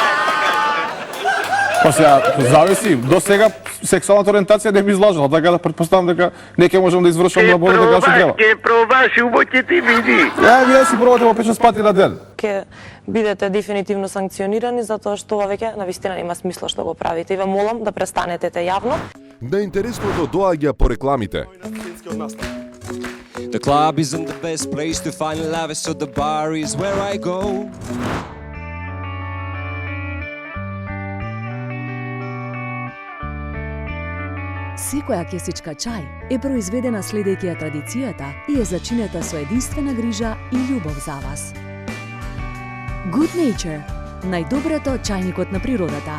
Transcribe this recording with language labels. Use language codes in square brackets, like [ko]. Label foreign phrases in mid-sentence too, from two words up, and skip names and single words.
[mk] Па сега, зависи, до сега сексуалната ориентација не би излажала, така да предпоставам дека не ќе можам да извршам работа така што треба. Ке пробаш, убаво ќе ти види. Вие си пробате по 5-6 пати на ден. Ке бидете дефинитивно санкционирани затоа што ова веќе навистина нема смисла што го правите. И ве молам да престанете јавно. Да интересното доаѓа по рекламите. [en] The club isn't the best place to find love, so the bar is where I go. [mk] Секоја кесичка чај е произведена следејќи ја традицијата и е зачинета со единствена грижа и љубов за вас. Good Nature, најдоброто чајникот на природата.